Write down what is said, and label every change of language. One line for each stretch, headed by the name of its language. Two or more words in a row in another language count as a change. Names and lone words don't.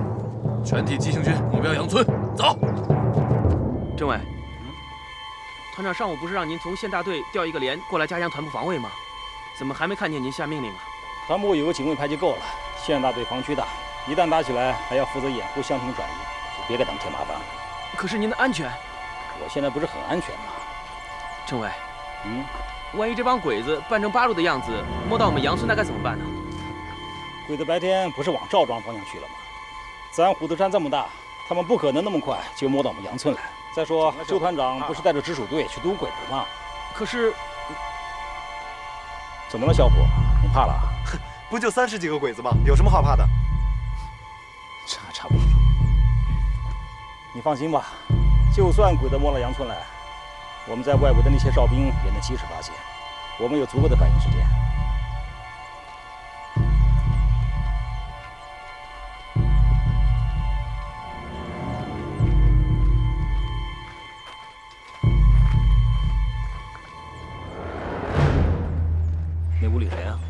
Chinese: 全體急行軍，目標楊村，走。政委，团長上午不是讓您從縣大隊調一個連過來加強團部防衛嗎？怎麼還沒看見您下命令啊？團部有個警衛排就夠了，縣大隊防區大，一旦打起來還要負責掩護鄉情轉移，就別給他們添麻煩了。可是您的安全，我現在不是很安全嗎？政委，萬一這幫鬼子扮成八路的樣子，摸到我們楊村，那該怎麼辦呢？鬼子白天不是往趙莊方向去了嗎？咱虎頭山這麼大，他們不可能那麼快就摸到我們楊村來。再說，周團長不是帶着直屬隊去堵鬼子嗎？可是，怎麼了，小虎？你怕了？不就30幾個鬼子嗎？有什麼好怕的？差不多。你放心吧，就算鬼子摸了楊村來，我們在外圍的那些哨兵也能及時發現，我們有足夠的反應時間。那屋裡誰啊？